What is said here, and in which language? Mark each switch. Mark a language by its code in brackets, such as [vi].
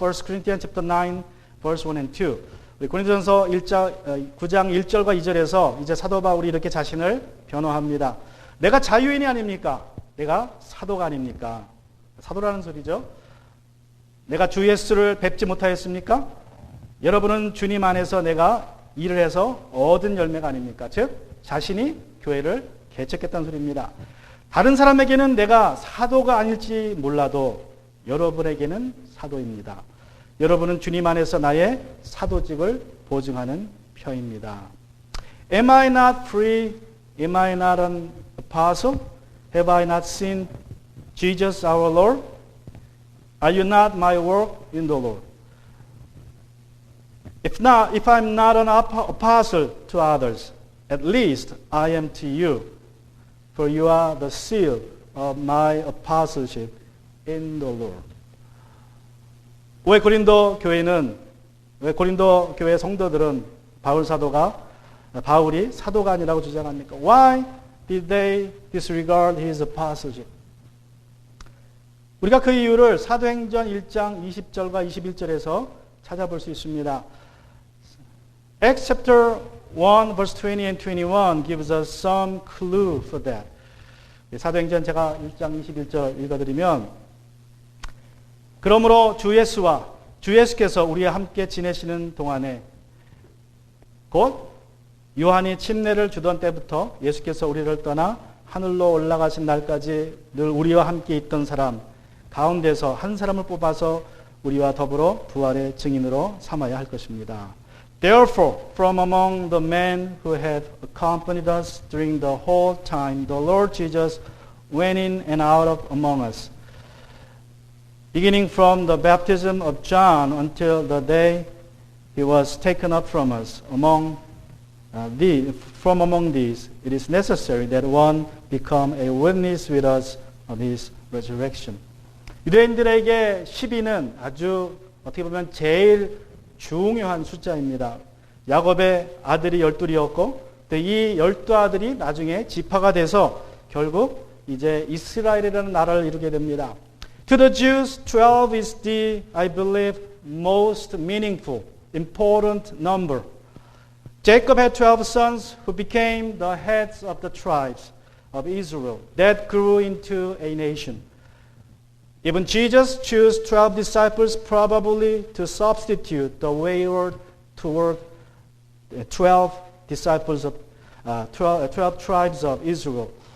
[en] 1 Corinthians chapter 9, verse 1 and 2. [ko] 우리 고린도전서 9장 1절과 2절에서 이제 사도 바울이 이렇게 자신을 변호합니다. 내가 자유인이 아닙니까? 내가 사도가 아닙니까? 사도라는 소리죠. 내가 주 예수를 뵙지 못하였습니까? 여러분은 주님 안에서 내가 일을 해서 얻은 열매가 아닙니까? 즉 자신이 교회를 개척했다는 소리입니다. 다른 사람에게는 내가 사도가 아닐지 몰라도 여러분에게는 사도입니다. 여러분은 주님 안에서 나의 사도직을 보증하는 편입니다. [en] Am I not free? Am I not an apostle? Have I not seen Jesus our Lord? Are you not my work in the Lord? If I'm not an apostle to others, at least I am to you, for you are the seal of my apostleship in the Lord. [ko] 왜 고린도 교회 성도들은 바울이 사도가 아니라고 주장합니까? [en] Why did they disregard his apostleship? [ko] 우리가 그 이유를 사도행전 1장 20절과 21절에서 찾아볼 수 있습니다. [en] Acts chapter 1 verse 20 and 21 gives us some clue for that. [ko] 사도행전 제가 1장 21절 읽어드리면 그러므로 주 예수께서 우리와 함께 지내시는 동안에 곧 요한이 침례를 주던 때부터 예수께서 우리를 떠나 하늘로 올라가신 날까지 늘 우리와 함께 있던 사람 가운데서 한 사람을 뽑아서 우리와 더불어 부활의 증인으로 삼아야 할 것입니다. [en] Therefore, from among the men who had accompanied us during the whole time, the Lord Jesus went in and out of among us, beginning from the baptism of John until the day he was taken up from us. From among these, it is necessary that one become a witness with us of his resurrection. [ko] 유대인들에게 12는 아주 어떻게 보면 제일 중요한 숫자입니다. 야곱의 아들이 12이었고 이 12아들이 나중에 지파가 돼서 결국 이제 이스라엘이라는 나라를 이루게 됩니다. [en] To the Jews, 12 is the, I believe, most meaningful, important number. Jacob had 12 sons who became the heads of the tribes of Israel that grew into a nation. Even Jesus chose 12 disciples probably to substitute the wayward toward 12 disciples of 12 tribes of Israel.